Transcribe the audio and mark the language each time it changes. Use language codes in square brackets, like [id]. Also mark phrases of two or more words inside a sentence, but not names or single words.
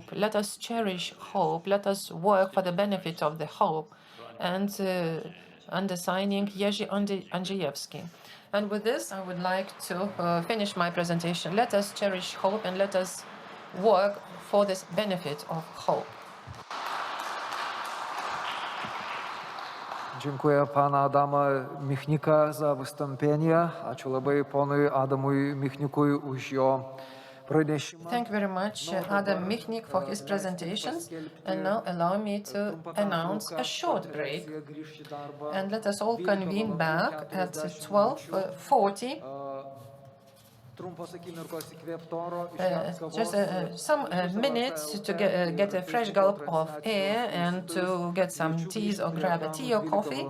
[en] Let us cherish hope. Let us work for the benefit of the hope." And under signing Jerzy Andrzejewski. And with this, I would like to finish my presentation. Let us cherish hope and let us work for this benefit of hope. [pl] Dziękuję pana Adama Michnika za wystąpienie. [lt] Ačiū labai ponui Adamui Michnikui už jo pranešimą. [en] Thank you very much, Adam Michnik, for his presentations. And now allow me to announce a short break. And let us all convene back at 12:40. Just some minutes to get a fresh gulp of air and to get some teas or grab a tea or coffee.